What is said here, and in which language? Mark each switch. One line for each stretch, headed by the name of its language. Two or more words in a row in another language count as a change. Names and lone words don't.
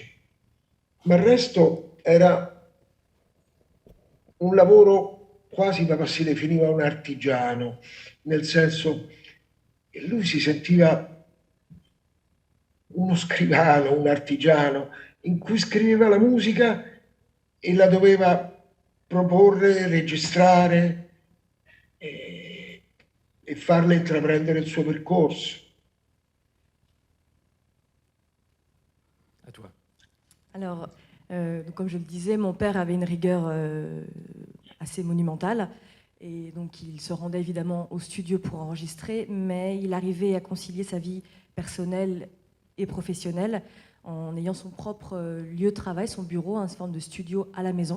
Italian: Ma il resto era un lavoro quasi papà si definiva un artigiano, nel senso che lui si sentiva uno scrivano, un artigiano, in cui scriveva la musica e la doveva proporre, registrare e farle intraprendere il suo percorso.
French: À toi. Alors, comme je le disais, mon père avait une rigueur assez monumentale. Et donc, il se rendait évidemment au studio pour enregistrer, mais il arrivait à concilier sa vie personnelle et professionnelle en ayant son propre lieu de travail, son bureau, une forme de studio à la maison.